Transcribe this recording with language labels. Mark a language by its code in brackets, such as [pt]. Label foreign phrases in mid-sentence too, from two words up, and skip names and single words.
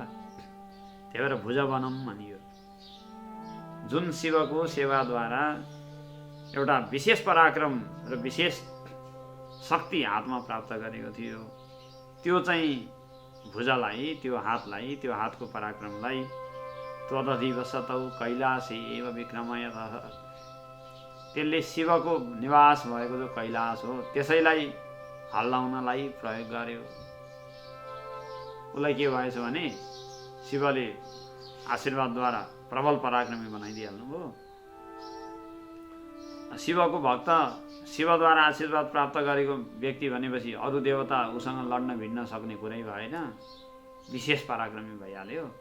[ne] त्यही भएर भुजवनम भनियो। जुन शिवको सेवाद्वारा एउटा विशेष पराक्रम र विशेष शक्ति हातमा प्राप्त गरेको थियो, त्यो चाहिँ भुजालाई, त्यो हातलाई, त्यो हातको पराक्रमलाई [sa] त्वदधिवसतौ कैलासे एव विक्रमयतः, [ne] त्यसले शिवको निवास भएको जो कैलाश हो त्यसैलाई हल्लाउनलाई प्रयोग गर्यो। उसलाई के भएछ भने शिवले आशीर्वादद्वारा प्रबल पराक्रमी बनाइदिइहाल्नुभयो। शिवको भक्त, शिवद्वारा आशीर्वाद प्राप्त गरेको व्यक्ति भनेपछि अरू देवता उसँग लड्न भिड्न सक्ने कुरै भएन, विशेष पराक्रमी भइहाल्यो।